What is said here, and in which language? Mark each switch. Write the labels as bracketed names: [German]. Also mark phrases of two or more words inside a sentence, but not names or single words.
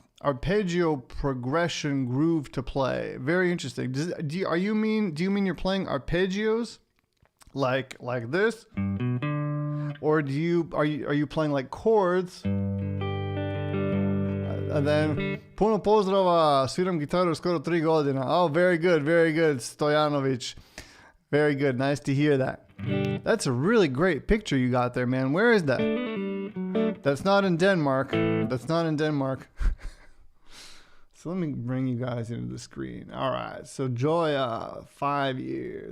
[English] Arpeggio progression groove to play. Very interesting. Do you mean you're playing arpeggios like this? Or are you playing like chords? And then [Serbian] puno pozdrava, sviram gitaru skoro 3 godina. [English] Oh, very good, Stojanovic. Very good, nice to hear that. That's a really great picture you got there, man. Where is that? That's not in Denmark. So let me bring you guys into the screen. All right, so Joya, 5 years.